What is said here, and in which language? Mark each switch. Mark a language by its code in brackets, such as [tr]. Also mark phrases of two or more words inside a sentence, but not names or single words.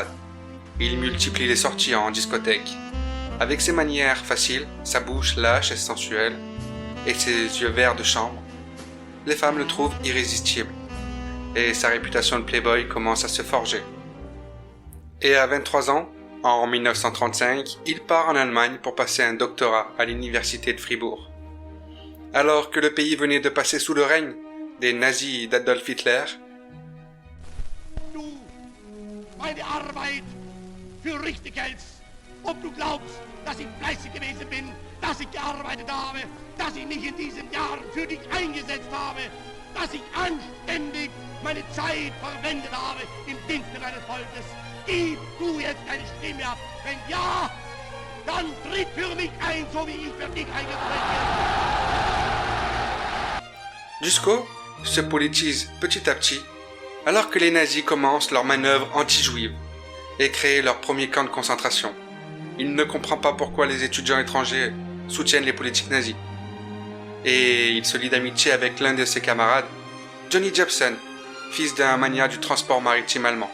[fr] Il multiplie les sorties en discothèque. Avec ses manières faciles, sa bouche lâche et sensuelle, et ses yeux verts de chambre, les femmes le trouvent irrésistible, et sa réputation de playboy commence à se forger. Et à 23 ans, en 1935, il part en Allemagne pour passer un doctorat à l'université de Fribourg. Alors que le pays venait de passer sous le règne des nazis d'Adolf Hitler, [de] Du, meine Arbeit für richtig hältst, ob du glaubst, dass ich fleißig gewesen bin, dass ich gearbeitet habe, dass ich mich in diesen Jahren für dich eingesetzt habe, dass ich anständig meine Zeit verwendet habe im Dienste deines Volkes. Gib du jetzt deine Stimme ab. Wenn ja, dann tritt für mich ein, so wie ich für dich eingetreten bin. [fr] Dusko se politise petit à petit alors que les nazis commencent leur manœuvre anti-juive. et créer leur premier camp de concentration. Il ne comprend pas pourquoi les étudiants étrangers soutiennent les politiques nazies. Et il se lie d'amitié avec l'un de ses camarades, Johnny Jepsen, fils d'un magnat du transport maritime allemand.